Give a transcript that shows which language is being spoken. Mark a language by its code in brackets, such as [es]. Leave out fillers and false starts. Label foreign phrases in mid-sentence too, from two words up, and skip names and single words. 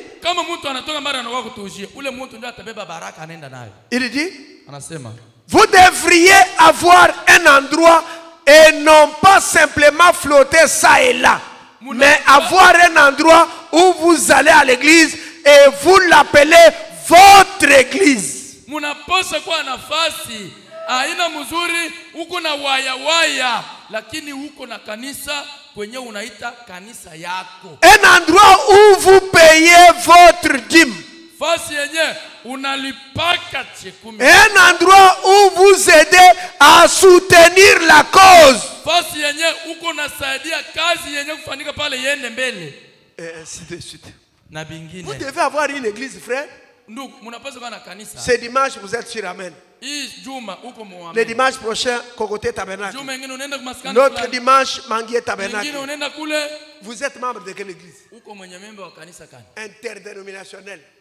[fr] Il dit, vous devriez avoir un endroit et non pas simplement flotter ça et là. Mais avoir un endroit où vous allez à l'église et vous l'appelez votre église. [sw] Aina mzuri uko na waya lakini uko na kanisa kwenye unaita kanisa yako. [fr] Un endroit où vous payez votre dîme. [sw] Fasi yenye unalipaka chekumi. [fr] Un endroit où vous aidez à soutenir la cause. [sw] Fasi yenye uko nasaidia kazi yenye kufanyika pale yende mbele. [fr] Et ainsi de suite. [sw] Na bingine. [fr] Vous devez avoir une église, frère. Ce dimanche, vous êtes sur Amen. Le dimanche prochain, Kokoté Tabernacle. L'autre dimanche, Manguier Tabernacle. Vous êtes membre de quelle église? Interdénominationnelle.